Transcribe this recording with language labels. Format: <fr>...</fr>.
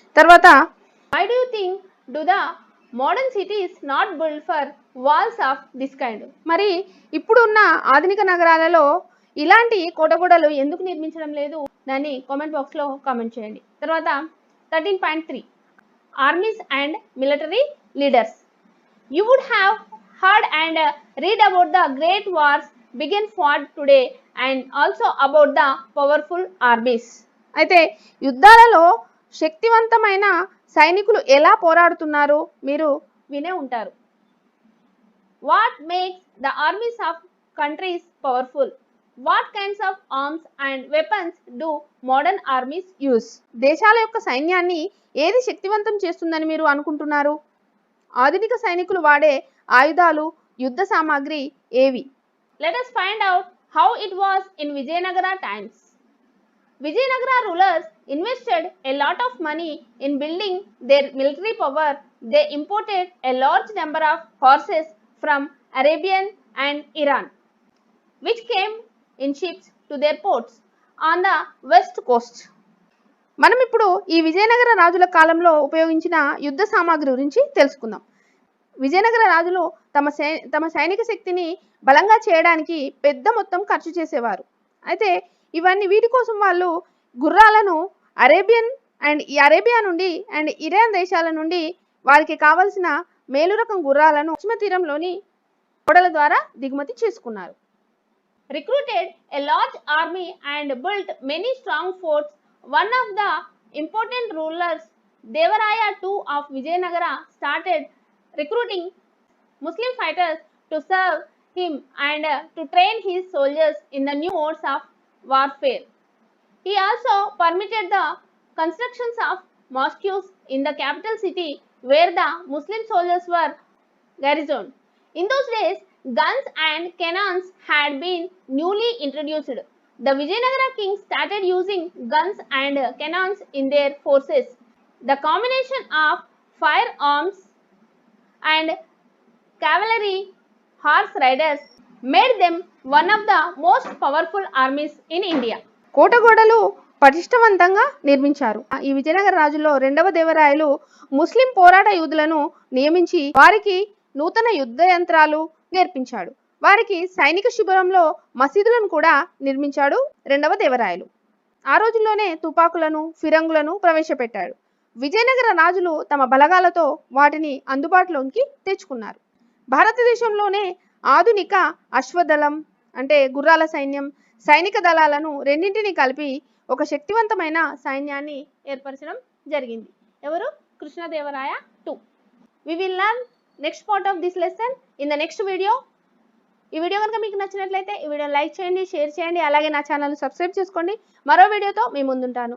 <en>తర్వాత why do you think do the modern cities not built for walls of this kind?</en> <te>మరి ఇప్పుడు ఉన్న ఆధునిక నగరాలలో ఇలాంటి కోటగోడలు ఎందుకు నిర్మించడం లేదు? దాన్ని కామెంట్ బాక్స్లో కామెంట్ చేయండి. తర్వాత 13.3</te> <en>Armies and military leaders. You would have heard and read about the great wars begun fought today and also about the powerful armies.</en> <te>అయితే యుద్ధాలలో శక్తివంతమైన సైనికులు ఎలా పోరాడుతున్నారో మీరు వినే ఉంటారు.</te> <en>What makes the armies of countries powerful? What kinds of arms and weapons do modern armies use?</en> <te>దేశాల యొక్క సైన్యాన్ని ఏది శక్తివంతం చేస్తుందని మీరు అనుకుంటున్నారు? ఆధునిక సైనికులు వాడే ఆయుధాలు, యుద్ధ సామాగ్రి ఏవి?</te> <en>Let us find out how it was in Vijayanagara times. Vijayanagara rulers invested a lot of money in building their military power. They imported a large number of horses from Arabia and Iran, which came in ships to their ports on the west coast.</en> <te>మనం ఇప్పుడు ఈ విజయనగర రాజుల కాలంలో ఉపయోగించిన యుద్ధ సామాగ్రి గురించి తెలుసుకుందాం. విజయనగర రాజులు తమ సైనిక శక్తిని బలంగా చేయడానికి పెద్ద మొత్తం ఖర్చు చేసేవారు. అయితే వీటి కోసం వాళ్ళు గుర్రాలను అరేబియా నుండి అండ్ ఇరాన్ దేశాల నుండి వారికి కావలసిన మేలు రకం గుర్రాలను పశ్చిమ తీరంలోని ఓడల ద్వారా దిగుమతి చేసుకున్నారు.</te> <en>Recruited a large army and built many strong forts. One of the important rulers, Devaraya II of Vijayanagara, started recruiting Muslim fighters to serve him and to train his soldiers in the new modes of warfare. He also permitted the constructions of mosques in the capital city where the Muslim soldiers were garrisoned. In those days, guns and cannons had been newly introduced. The Vijayanagara kings started using guns and cannons in their forces. The combination of firearms and cavalry, horse riders made them one of the most powerful armies in India.</en> <te>కోటగోడలు పటిష్టవంతంగా నిర్మించారు. ఈ విజయనగర రాజుల్లో రెండవ దేవరాయలు ముస్లిం పోరాట యోధులను నియమించి వారికి నూతన యుద్ధ యంత్రాలు నేర్పించాడు. వారికి సైనిక శిబిరంలో మసీదులను కూడా నిర్మించాడు రెండవ దేవరాయలు. ఆ రోజుల్లోనే తుపాకులను ఫిరంగులను ప్రవేశపెట్టాడు. విజయనగర రాజులు తమ బలగాలతో వాటిని అందుబాటులోకి తెచ్చుకున్నారు. భారతదేశంలోనే ఆధునిక అశ్వదళం అంటే గుర్రాల సైన్యం, సైనిక దళాలను రెండింటిని కలిపి ఒక శక్తివంతమైన సైన్యాన్ని ఏర్పరచడం జరిగింది. ఎవరు? Krishnadevaraya 2.</te> <en>We will learn next part of this lesson in the next video.</en> <te>ఈ వీడియో కనుక మీకు నచ్చినట్లయితే ఈ వీడియోని లైక్ చేయండి, షేర్ చేయండి, అలాగే నా ఛానల్ సబ్స్క్రైబ్ చేసుకోండి. మరో వీడియోతో మీ ముందుంటాను.</te>